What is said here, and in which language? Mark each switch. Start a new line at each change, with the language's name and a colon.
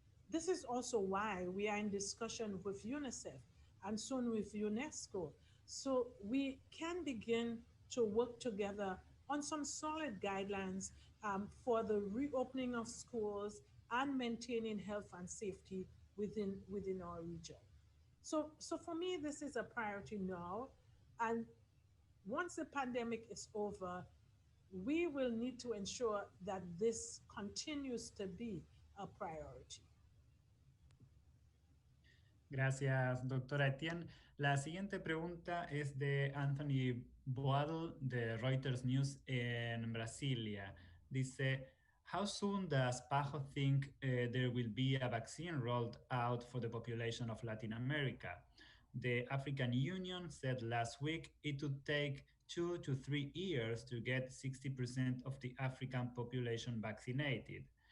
English: This is also why we are in discussion with UNICEF and soon with UNESCO, so we can begin to work together on some solid guidelines for the reopening of schools and maintaining health and safety within our region. So for me, this is a priority now, and once the pandemic is over, we will need to ensure that this continues to be a priority.
Spanish: Gracias, doctora Etienne. La siguiente pregunta es de Anthony Boadl de Reuters News en Brasilia. Dice,
English: how soon does Pajo think there will be a vaccine rolled out for the population of Latin America? The African Union said last week it would take 2 to 3 years to get 60% of the African population vaccinated.